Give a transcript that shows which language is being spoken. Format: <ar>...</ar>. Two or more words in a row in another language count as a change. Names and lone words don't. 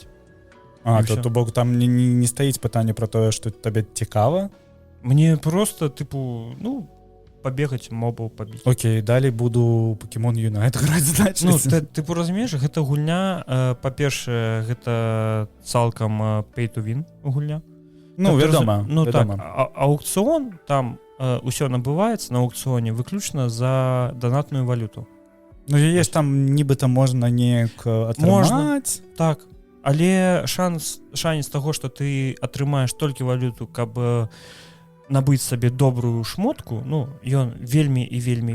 <be>То бок там не стаіць пытанне пра тое, што табе цікава? Мне просто, пабегаць, мобаў пабіць. Окей, далей буду Pokemon Unite граць, значыць. Ну, тыпу разумееш, гэта гульня, па-першае, гэта цалкам</be> <en>pay to win</en> <be>гульня. Ну, вядома. Ну, так, аукцыон, там усё набываецца на аукцыоне выключна за донатную валюту. Ну, яе ж там нібыта можна неяк атрымаць. Так, але шанец таго, што ты атрымаеш толькі валюту, каб набыць сабе добрую шмотку, ну, ён вельмі і вельмі...</be>